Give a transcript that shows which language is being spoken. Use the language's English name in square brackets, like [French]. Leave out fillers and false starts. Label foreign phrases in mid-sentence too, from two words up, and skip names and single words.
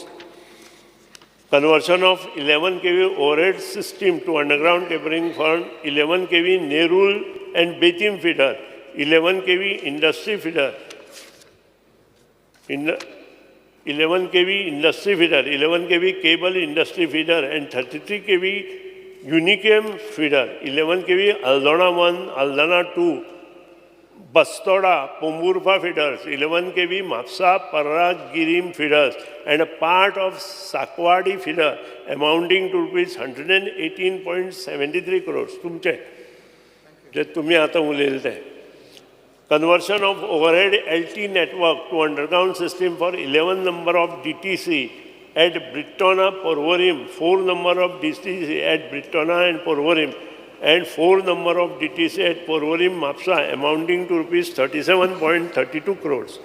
[English] Conversion of 11 kV overhead system to underground cabling for 11 kV Nerul and Betim feeder, 11 kV industry feeder, 11 kV industry feeder, 11 kV cable industry feeder and 33 kV Unicam feeder, 11 kV Aldana 1, Aldana 2, Bastoda, Pomburfa feeders, 11 kV, Mapsa, Parra, Girim feeders, and a part of Sakwadi feeder amounting to rupees 118.73 crores. [Konkani] तुमचे जे तुम्ही आता उलयले ते. [English] Conversion of overhead LT network to underground system for 11 number of DTC at Brittona, Porvorim, 4 number of DTC at Brittona and Porvorim, and 4 number of DTC at Porvorim, Mapsa, amounting to rupees 37.32 crores.